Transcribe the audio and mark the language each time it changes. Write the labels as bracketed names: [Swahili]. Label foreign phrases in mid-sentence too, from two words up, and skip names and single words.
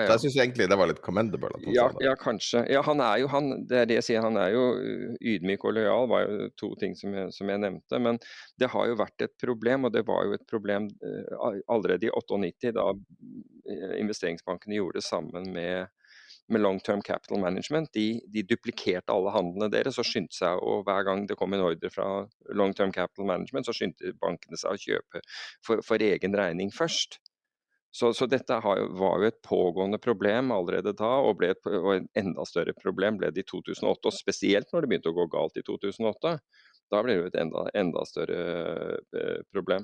[Norwegian] Så jeg synes egentlig det var litt commendable at han sa det. Ja, kanskje. Ja, det er det jeg sier, han er jo ydmyk og lojal, var jo to ting som jeg nevnte, men det har jo vært et problem, og det var jo et problem allerede i 98, da investeringsbankene gjorde det sammen med long-term capital management. De duplikerte alle handlene deres og skyndte seg, og hver gang det kom en ordre fra long-term capital management, så skyndte bankene seg å kjøpe for egen regning først. Så dette var jo et pågående problem allerede da, og et enda større problem ble det i 2008, og spesielt når det begynte å gå galt i 2008. Da ble det jo et enda større problem.